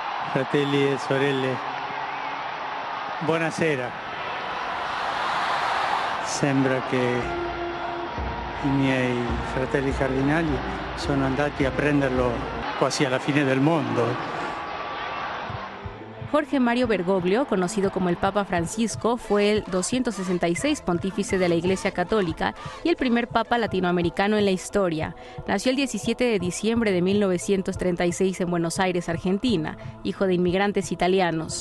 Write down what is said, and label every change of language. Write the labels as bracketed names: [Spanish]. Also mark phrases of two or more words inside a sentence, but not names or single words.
[Italian] fratelli e sorelle, buonasera. Sembra che i miei fratelli cardinali sono andati a prenderlo quasi alla fine del mondo. [Spanish] Jorge Mario Bergoglio, conocido como el Papa Francisco, fue el 266 pontífice de la Iglesia Católica y el primer papa latinoamericano en la historia. Nació el 17 de diciembre de 1936 en Buenos Aires, Argentina, hijo de inmigrantes italianos.